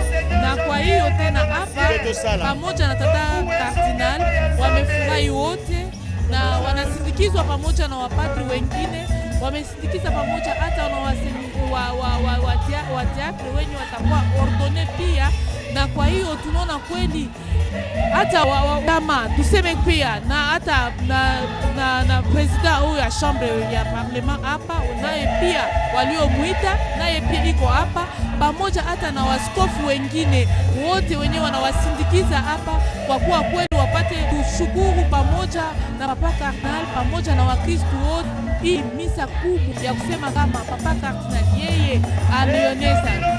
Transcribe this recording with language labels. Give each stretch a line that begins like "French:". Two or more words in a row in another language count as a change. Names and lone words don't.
Swahili: Na kwa hiyo tena hapa pamoja na Tata Kardinal wamefurahi wote na wanasindikizwa pamoja na wapadri wengine wamesindikiza pamoja hata wa teatre wenye watakuwa ordone pia, na kwa hiyo tunaona kweli hata kama tuseme pia na hata na president huyu ya chambre ya parlement hapa, naye pia waliomuita naye pia iko hapa pamoja, hata na waskofu wengine wote wenyewe wanawasindikiza hapa, kwa kuwa kweli wapate kushukuru pamoja na Papa Cardinal pamoja na Wakristo wote hii misa kubwa ya kusema kama Papa Cardinal yeye alioneza